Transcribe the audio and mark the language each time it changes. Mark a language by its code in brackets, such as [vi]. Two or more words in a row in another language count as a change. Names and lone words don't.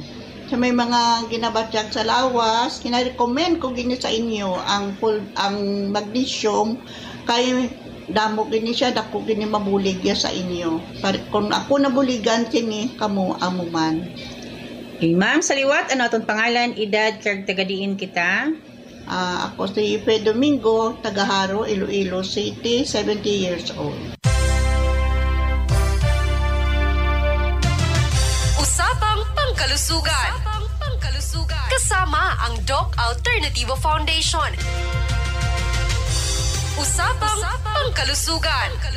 [hil] Sa may mga ginabatsyag sa lawas, kina-recommend ko gini sa inyo ang magnesium kay damo gini siya dako gini mabuligya sa inyo. Kung ako nabuligan sini kamo amuman. Okay, ma'am, sa liwat ano atong pangalan, edad, kag tagadiin kita? Ako si Ipe Domingo, Tagaharo, Iloilo City, 70 [en] years old. [tl] Usapang Pangkalusugan. Kasama ang Doc Alternativo Foundation. Usapang Pangkalusugan.